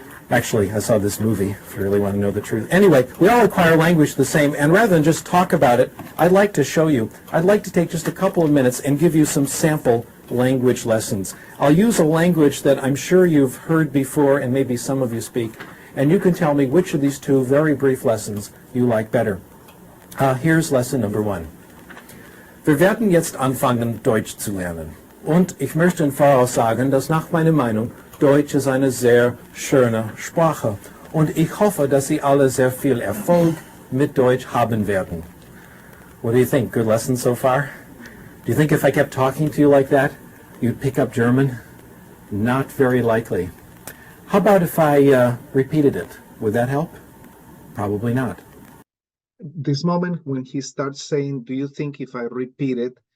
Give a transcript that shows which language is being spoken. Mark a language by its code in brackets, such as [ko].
[en] Actually, I saw this movie, if you really want to know the truth. Anyway, we all acquire language the same, and rather than just talk about it, I'd like to show you. I'd like to take just a couple of minutes and give you some sample language lessons. I'll use a language that I'm sure you've heard before and maybe some of you speak, and you can tell me which of these two very brief lessons you like better. Here's lesson number 1. [de] Wir werden jetzt anfangen, Deutsch zu lernen. Und ich möchte im Voraus sagen, dass nach meiner Meinung Deutsch ist eine sehr schöne Sprache. Und ich hoffe, dass Sie alle sehr viel Erfolg mit Deutsch haben werden. [en] What do you think? Good lesson so far? Do you think if I kept talking to you like that, you'd pick up German? Not very likely. How about if I repeated it? Would that help? Probably not. This moment when he starts saying, do you think if I repeat it?